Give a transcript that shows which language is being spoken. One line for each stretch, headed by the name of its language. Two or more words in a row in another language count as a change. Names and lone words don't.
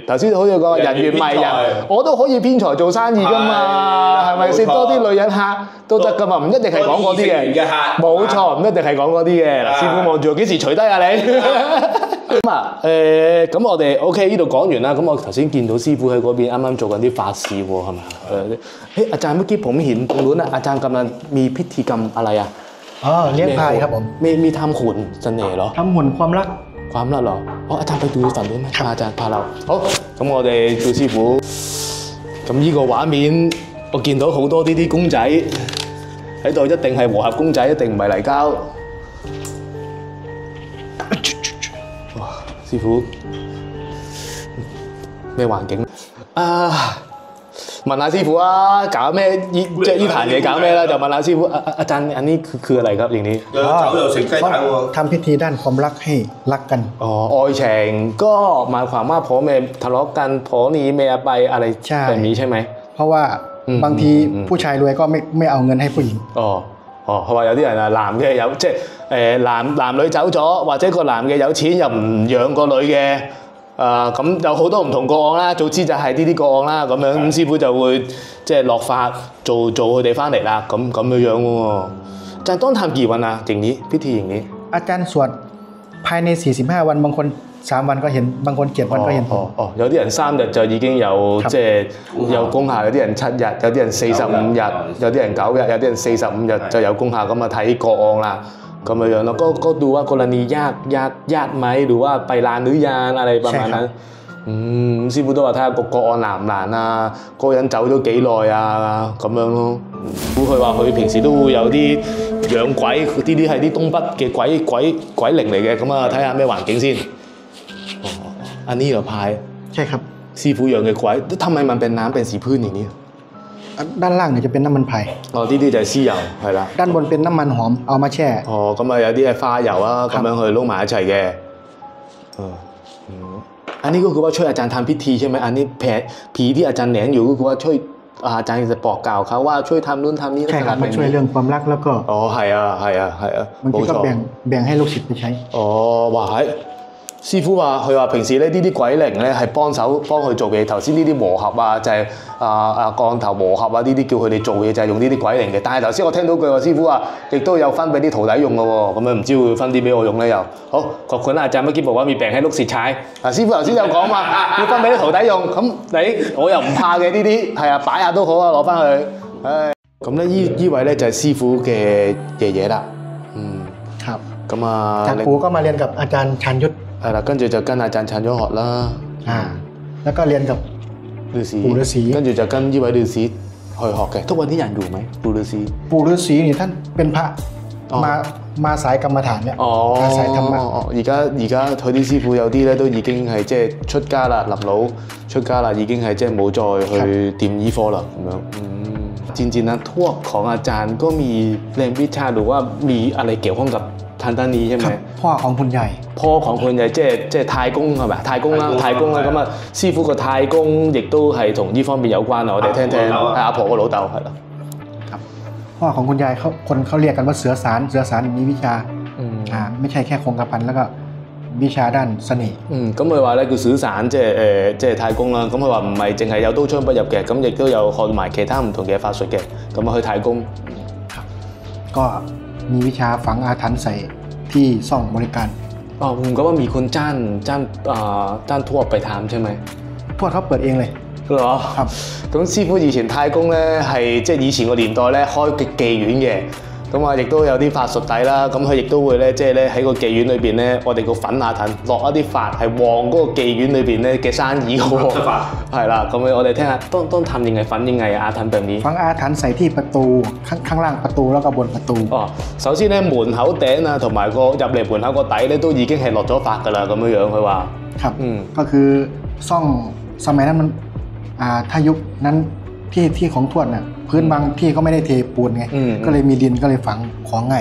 Cantonese: 頭先好似講人緣迷人，我都可以騙財做生意㗎嘛，係咪先？多啲女人客都得㗎嘛，唔一定係講嗰啲嘅。冇錯，唔一定係講嗰啲嘅。嗱，師傅望住我幾時除低啊你？咁我哋 OK 呢度講完啦。咁我頭先見到師傅喺嗰邊啱啱做緊啲法事喎，係咪？
Thai: อาจารย์เมื่อกี้ผมเห็นตรงนู้นอาจารย์กำลังมีพิธีกรรมอะไรอ่ะ เลี้ยงพายครับผม มีทำหุ่นเสน่ห์เหรอ ทำหุ่นความรัก เหรออาจารย์ไปดูฝั่งนู้นไหมอาจารย์พาเรา
Cantonese: 好咁我哋做師傅咁呢個畫面我見到好多呢啲公仔喺度，一定係和合公仔，一定唔係泥膠。哇，師傅咩環境問下師傅啊，搞咩？即係呢壇嘢搞咩啦？就問下師傅。
Thai: อาจารย์อันนี้คืออะไรครับอย่างนี้
Cantonese: 又食雞蛋喎。
Thai: ทำพิธีด้านความรักให้รักกัน 愛情ก็หมายความว่าผัวเมียทะเลาะกันผัวหนีเมียไปอะไรแบบนี้ใช่ไหม เพราะว่าบางทีผู้ชายรวยก็ไม่เอาเงินให้ผู้หญิง
Cantonese: 佢話有啲人啊男嘅有即係男女走咗，或者個男嘅有錢又唔養個女嘅。咁有好多唔同個案啦，早知就係呢啲個案啦，咁樣咁師傅就會即係落法做佢哋翻嚟啦，咁樣喎。就係當探
Thai: กี่วัน啊อย่างนี้พิธีอย่างนี้ อาจารย์สวดภายใน45วันบางคน3วันก็เห็นบางคน7วันก็เห็น
Cantonese: 有啲人3日就已經有即係有功效，有啲人7日，有啲人45日，有啲人9日，有啲人45日就有功效，咁啊睇個案啦。咁樣樣咯，
Thai: ก็ดูว่ากรณีญาติไหมหรือว่าไปลานหรือยังอะไรประมาณนั้น
Cantonese: 師傅都話睇下個案難唔難啊，嗰個人走咗幾耐啊咁樣咯。佢話佢平時都會有啲養鬼，呢啲係啲東北嘅鬼靈嚟嘅，咁啊睇下咩環境先。
Thai: อันนี้เหรอพาย ใช่ครับ
Cantonese: 師傅養嘅鬼
Thai: ทำไมมันเป็นน้ำเป็นสีพื้นอย่างนี้ ด้านล่างเนี่ยจะเป็นน้ำมันไผ่
Cantonese: 哦，呢啲就係屍油，係啦。
Thai: ด้านบนเป็นน้ำมันหอมเอามาแช่
Cantonese: 哦，咁啊有啲係花油啊，咁樣去撈埋一齊嘅。
Thai: อันนี้ก็คือว่าช่วยอาจารย์ทำพิธีใช่ไหมอันนี้ผีที่อาจารย์แหลงอยู่ก็คือว่าช่วยอาจารย์จะบอกกล่าวเขาว่าช่วยทำนู่นทำนี่ ใช่ครับมาช่วยเรื่องความรักแล้วก็
Cantonese: อ๋อ係啊係啊係啊，
Thai: บางทีก็แบ่งให้ลูกศิษย์ไปใช้
Cantonese: 哦，哇係。師傅話：佢話平時咧呢啲鬼靈咧係幫佢做嘅，頭先呢啲和合啊，就係降頭和合啊，呢啲叫佢哋做嘢就係用呢啲鬼靈嘅。但係頭先我聽到句話，師傅話亦都有分俾啲徒弟用嘅喎，咁樣唔知會分啲俾我用咧又。好，
Thai: ขอบคุณอาจารย์เมื่อกี้บอกว่ามีแบ่งให้ลูกศิษย์ใช้。
Cantonese: 師傅頭先有講嘛，要分俾啲徒弟用，咁我又唔怕嘅呢啲，係啊擺下都好啊，攞翻去。唉，咁咧呢位咧就係師傅嘅爺爺啦。
Thai: ครับ
Cantonese: 咁啊，
Thai: จากปู่ก็มาเรียนกับอาจารย์ชันยุทธ
Cantonese: 係啦，跟住就跟阿贊產咗學啦。
Thai: แล้วก็เรียนกับปู่ฤาษี
Cantonese: 跟住就跟呢位ฤาษี去學嘅。
Thai: ทุกวันนี้ยังอยู่ไหมปู่ฤาษี ปู่ฤาษีนี่ท่านเป็นพระมาสายกรรมฐานเนี่ยมาสายธรรมะ
Cantonese: 而家佢啲師傅有啲咧都已經係即係出家啦，臨老出家啦，已經係即係冇再去掂醫科啦咁樣。
Thai: จริงๆนะทวดของอาจารย์ก็มีเรียนวิชาหรือว่ามีอะไรเกี่ยวข้องกับทางด้านนี้ใช่ไหม พ่อของคุณใหญ่ พ่อของคุณใหญ่
Cantonese: 即係太公係咪太公啦咁啊師傅個太公亦都係同呢方面有關啊我哋聽聽係阿婆個老豆係啦
Thai: ครับพ่อของคุณใหญ่เขาเรียกกันว่าเสือสารมีวิชาไม่ใช่แค่คงกระพันแล้วก็วิชาด้านเสน่ห์
Cantonese: 咁佢話咧叫小散即係太公啦咁佢話唔係淨係有刀槍不入嘅咁亦都有學埋其他唔同嘅法術嘅咁啊去太公
Thai: ก็มีวิชาฝังอาถรรพ์ใส่ที่ซ่องบริการ ผมก็ว่ามีคนจ้างทวดไปทำใช่ไหม ทวดเขาเปิดเองเลย เหรอ ครับ
Cantonese: 咁師傅以前太公咧係即係以前個年代咧開妓院嘅咁啊亦都有啲法術底啦咁佢亦都會咧即係咧喺個妓院裏邊咧我哋個粉阿騰落一啲法係旺嗰個妓院裏邊咧嘅生意嘅喎係啦咁我哋聽下當
Thai: ทำยังไงฝันยังไงอาถรรพ์แบบนี้ ฝังอาถรรพ์ใส่ที่ประตูข้างล่างประตูแล้วก็บนประตู
Cantonese: 首先咧門口頂啊同埋個入嚟門口個底咧都已經係落咗法㗎啦咁樣樣佢話
Thai: ครับก็คือซ่องสมัยนั้นมันถ้ายุคนั้นที่ของทวดน่ะพื้นบางที่ก็ไม่ได้เทปูนไงก็เลยมีดินก็เลยฝังของง่าย